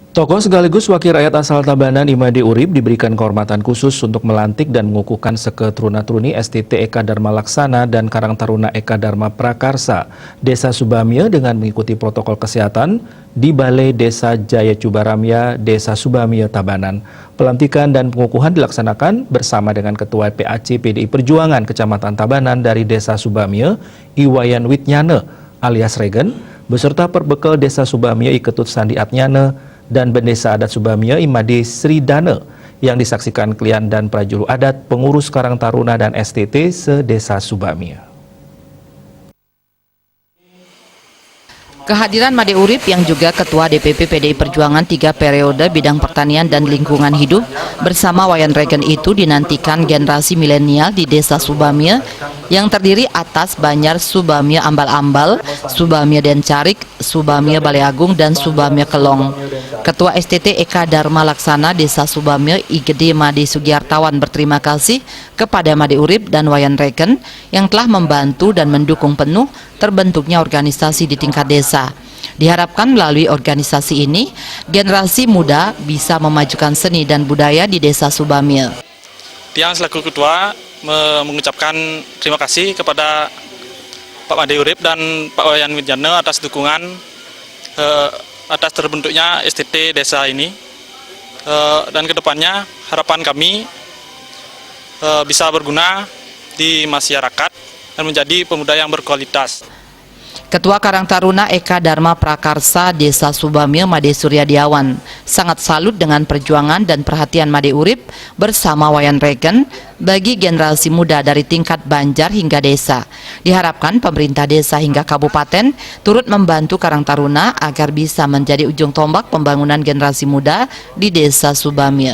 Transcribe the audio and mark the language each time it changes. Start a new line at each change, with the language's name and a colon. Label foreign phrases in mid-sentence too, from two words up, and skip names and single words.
Indonesian: Tokoh sekaligus wakil rakyat asal Tabanan Imade Urib diberikan kehormatan khusus untuk melantik dan mengukuhkan seketruna-truni STT Eka Dharma Laksana dan Karang Taruna Eka Dharma Prakarsa, Desa Subamya dengan mengikuti protokol kesehatan di Balai Desa Jaya Cubaramya, Desa Subamya, Tabanan. Pelantikan dan pengukuhan dilaksanakan bersama dengan Ketua PAC PDI Perjuangan Kecamatan Tabanan dari Desa Subamya, Iwayan Witnyane alias Regen, beserta perbekal Desa Subamya Iketut Sandi Atnyane, dan Bendesa Adat Subamya Imade Sridana yang disaksikan klien dan prajuru adat, pengurus Karang Taruna dan STT se-Desa Subamya. Kehadiran Made Urib yang juga Ketua DPP PDI Perjuangan 3 periode bidang pertanian dan lingkungan hidup bersama Wayan Regen itu dinantikan generasi milenial di Desa Subamya yang terdiri atas Banyar Subamya Ambal-Ambal, Subamya Dencarik, Subamya Balai Agung, dan Subamya Kelong. Ketua STT Eka Dharma Laksana Desa Subamya Igede Made Sugiartawan berterima kasih kepada Made Urib dan Wayan Regen yang telah membantu dan mendukung penuh terbentuknya organisasi di tingkat desa. Diharapkan melalui organisasi ini, generasi muda bisa memajukan seni dan budaya di Desa Subamya. Tiang selaku ketua mengucapkan terima kasih kepada Pak Made Urib dan Pak Wayan Witnyane atas dukungan atas terbentuknya STT desa ini, dan kedepannya harapan kami bisa berguna di masyarakat dan menjadi pemuda yang berkualitas. Ketua Karang Taruna Eka Dharma Prakarsa Desa Subamya Made Suryadiawan sangat salut dengan perjuangan dan perhatian Made Urib bersama Wayan Regen bagi generasi muda dari tingkat Banjar hingga desa. Diharapkan pemerintah desa hingga kabupaten turut membantu Karang Taruna agar bisa menjadi ujung tombak pembangunan generasi muda di Desa Subamya.